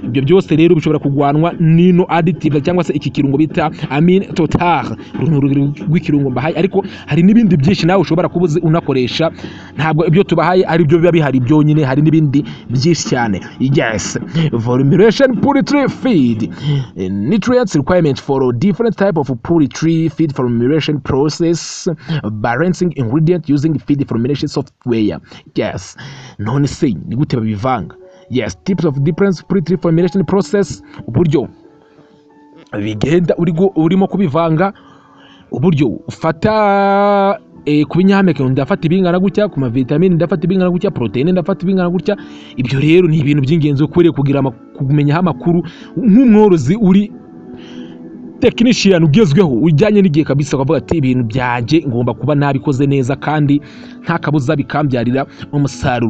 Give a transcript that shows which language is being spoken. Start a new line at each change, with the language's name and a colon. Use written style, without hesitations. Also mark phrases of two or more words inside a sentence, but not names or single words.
Kinyarwanda: Ibyo byose rero bishobora kugwanwa n'ino additive cyangwa se iki kirungo bita
French: amine totale,
Kinyarwanda: rw'ikirungo mbahaye. Ariko hari n'ibindi byinshi nawe ushobora kubuzi unakoresha, ntabwo ibyo tubahaye ari byo biba bihari byonyine, hari n'ibindi byinshi cyane.
English: Yes, formulation poultry feed, nutrients requirements for different type of poultry feed formulation process, balancing ingredient using feed formulation software. Yes,
Kinyarwanda: none se ni gute babivanga?
English: Yes, tips of different poultry formulation process,
Kinyarwanda: uburyo bigenda urimo kubivanga, uburyo ufata ku binyampeke ndafata ibingana gutya, ku mavitamine ndafata ibingana gutya, proteine ndafata ibingana gutya. Ibyo rero ni ibintu by'ingenzi ukwiriye kumenyaho amakuru nk'umworozi uri technician ugezweho ujyanye n'igihe kabisa, ukavuga ati ibintu byanjye ngomba kuba nabikoze neza kandi nta kabuza bikambyarira umusaruro.